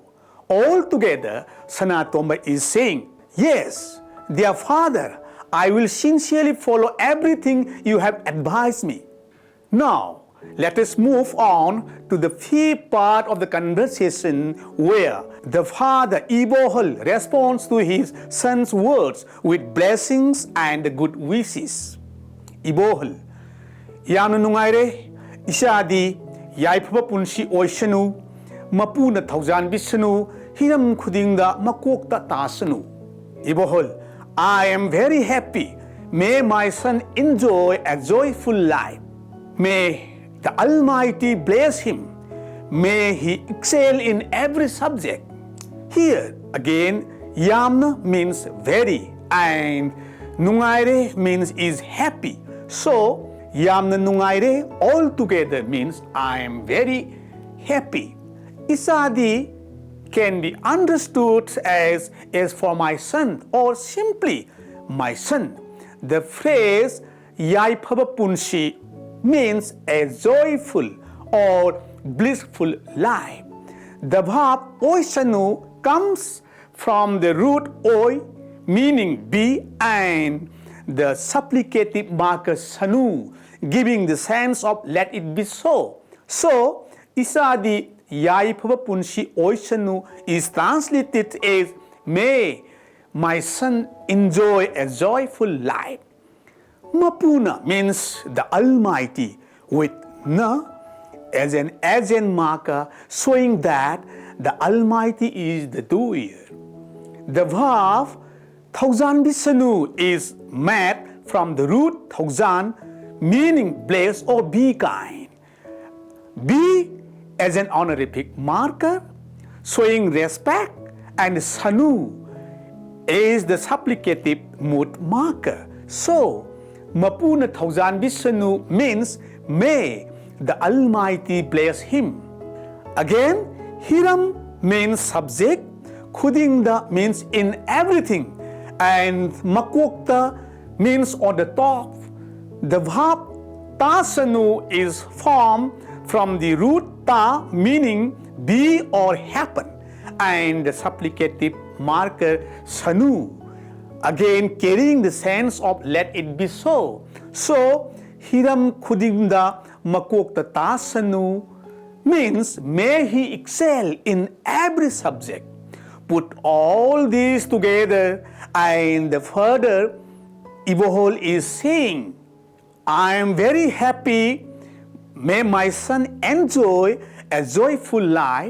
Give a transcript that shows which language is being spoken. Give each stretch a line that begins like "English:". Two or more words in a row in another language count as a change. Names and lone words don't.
English: Altogether, Sanatomba is saying, yes, dear father, I will sincerely follow everything you have advised me. Now, let us move on to the fifth part of the conversation where the father Ibohol responds to his son's words with blessings and good wishes.
Manipuri: Ibohol, yamna nungaire, isadi yaipaba punshi oishanu mapuna thaujan bisanu hiram khudingda makokta tasanu.
English: Ibohol, I am very happy. May my son enjoy a joyful life. May the Almighty bless him. May he excel in every subject. Here again, yamna means very and nungaire means is happy. So,
Manipuri: yamna nungaire
English: altogether means I am very happy. Isadi can be understood as for my son or simply my son. The phrase
Manipuri: yaipaba punshi
English: means a joyful or blissful life. The verb oisanu comes from the root oi, meaning be, and the supplicative marker sanu, giving the sense of let it be so. So,
Manipuri: isadi yaipaba punshi oisanu
English: is translated as may my son enjoy a joyful life. Mapuna means the Almighty with na as an agent marker showing that the Almighty is the doer. The verb
Manipuri: thaujan bisanu
English: is made from the root thaujan, meaning bless or be kind. Be as an honorific marker showing respect, and sanu is the supplicative mood marker. So,
Manipuri: mapuna thaujan bisanu
English: means may the Almighty bless him. Again, hiram means subject, khudingda means in everything, and makokta means on the top. The verb tasanu is formed from the root ta, meaning be or happen, and the supplicative marker sanu, again carrying the sense of let it be so. So,
Manipuri: hiram khudingda makokta tasanu
English: means may he excel in every subject. Put all these together and further Ibohol is saying, I am very happy. May my son enjoy a joyful life.